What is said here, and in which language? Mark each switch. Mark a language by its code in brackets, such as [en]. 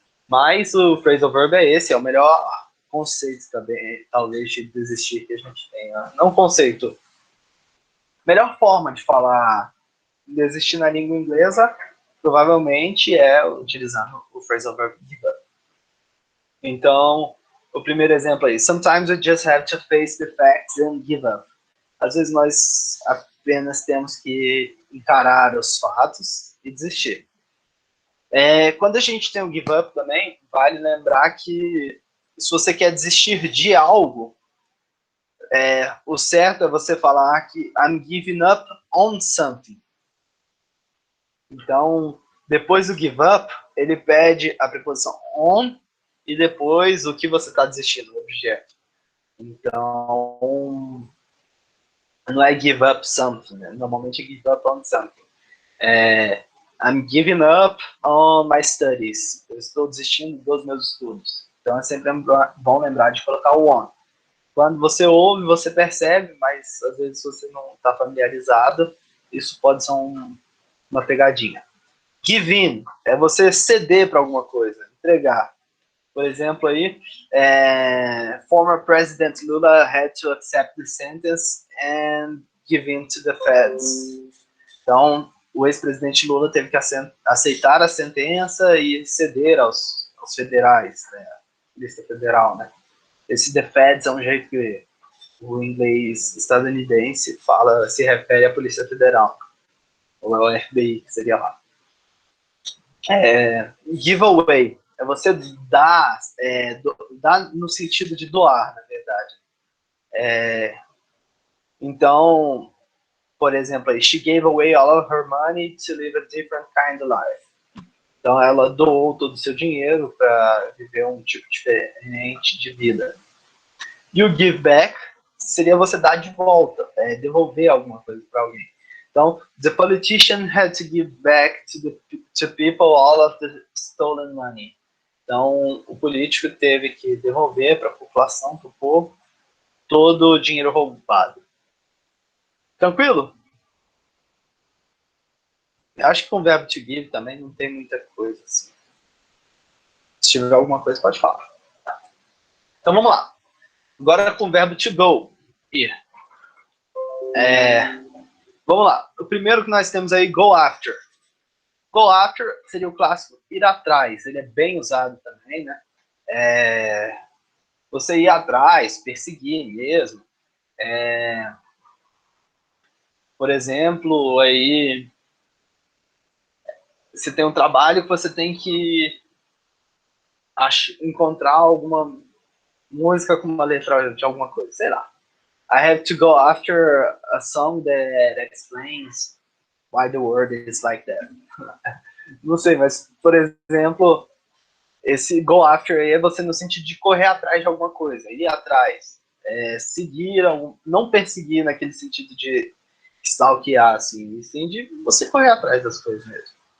[pt] Mas o phrasal verb é esse, é o melhor conceito também, talvez, de desistir que a gente tenha. Não conceito. Melhor forma de falar desistir na língua inglesa, provavelmente é utilizando o phrasal verb give up. Então, o primeiro exemplo aí. [en] Sometimes we just have to face the facts and give up. [pt] Às vezes nós apenas temos que encarar os fatos e desistir. Quando a gente tem o give up também, vale lembrar que se você quer desistir de algo, o certo é você falar que [en] I'm giving up on something. [pt] Então, depois do give up, ele pede a preposição on e depois o que você está desistindo, o objeto. Então, não é give up something, né? Normalmente é give up on something. [en] I'm giving up on my studies. [pt] Eu estou desistindo dos meus estudos. Então é sempre bom lembrar de colocar o on. Quando você ouve, você percebe, mas às vezes você não está familiarizado, isso pode ser uma pegadinha. Give in é você ceder para alguma coisa, entregar. Por exemplo, aí, [en] former President Lula had to accept the sentence and give in to the feds. [pt] Então, o ex-presidente Lula teve que aceitar a sentença e ceder aos federais, né? Polícia Federal, né? Esse the feds é um jeito que o inglês estadunidense se refere à Polícia Federal, ou ao FBI, que seria lá. Giveaway é você dar, dar no sentido de doar, na verdade. Então, por exemplo, [en] she gave away all of her money to live a different kind of life. [pt] Então, ela doou todo o seu dinheiro para viver um tipo diferente de vida. E o give back seria você dar de volta, devolver alguma coisa para alguém. [en] Então, the politician had to give back to people all of the stolen money. [pt] Então, o político teve que devolver para a população, para o povo, todo o dinheiro roubado. Tranquilo? Eu acho que com o verbo to give também não tem muita coisa assim. Se tiver alguma coisa, pode falar. Então, vamos lá. Agora com o verbo to go, ir. Vamos lá. O primeiro que nós temos aí, go after. Go after seria o clássico ir atrás. Ele é bem usado também, né? Você ir atrás, perseguir mesmo. Por exemplo, aí você tem um trabalho que você tem que encontrar alguma música com uma letra de alguma coisa, sei lá. [en] I have to go after a song that explains why the world is like that. [pt] Não sei, mas, por exemplo, esse go after aí é você no sentido de correr atrás de alguma coisa, ir atrás. seguir, não perseguir naquele sentido de stalkear, assim, e sim de você correr atrás das coisas mesmo.